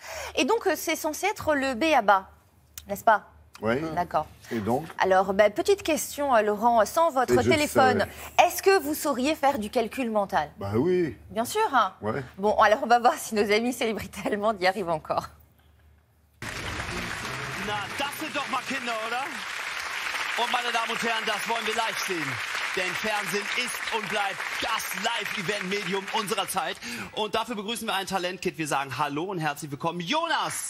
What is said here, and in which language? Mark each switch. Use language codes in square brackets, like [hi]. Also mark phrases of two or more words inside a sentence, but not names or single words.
[fr] Et donc, c'est censé être le B.A.-ba, n'est-ce pas? Oui. D'accord. Et donc? Alors, petite question, Laurent, sans votre téléphone, est-ce que vous sauriez faire du calcul mental? Bah oui. Bien sûr, hein. Ouais. Bon, alors on va voir si nos amis célébrités allemandes y arrivent encore. [de] Na, das sind doch mal Kinder, oder? Und meine Damen und Herren, das wollen wir live sehen. Denn Fernsehen ist und bleibt das Live-Event-Medium unserer Zeit. Und dafür begrüßen wir ein Talentkit. Wir sagen Hallo und herzlich willkommen. Jonas!